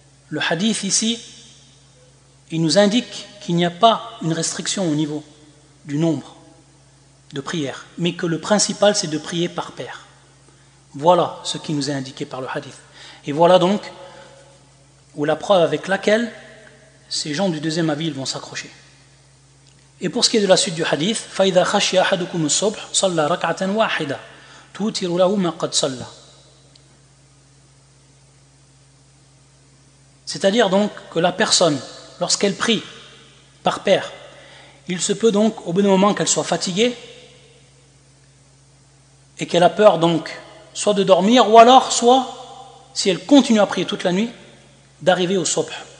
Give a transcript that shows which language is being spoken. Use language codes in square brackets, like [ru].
[fr] Le hadith ici, il nous indique qu'il n'y a pas une restriction au niveau du nombre de prières, mais que le principal c'est de prier par paire. Voilà ce qui nous est indiqué par le hadith. Et voilà donc où la preuve avec laquelle ces gens du deuxième avis vont s'accrocher. Et pour ce qui est de la suite du hadith, [ar] فَإِذَا خَشِيَ أَحَدُكُمُ الصُّبْحَ صَلَّى رَكْعَةً وَاحِدَةً تُوتِرُ لَهُ مَا قَدْ صَلَّى. [fr] C'est-à-dire donc que la personne, lorsqu'elle prie par paire, il se peut donc, au bout d'un moment, qu'elle soit fatiguée et qu'elle a peur donc soit de dormir ou alors soit, si elle continue à prier toute la nuit, d'arriver au subh.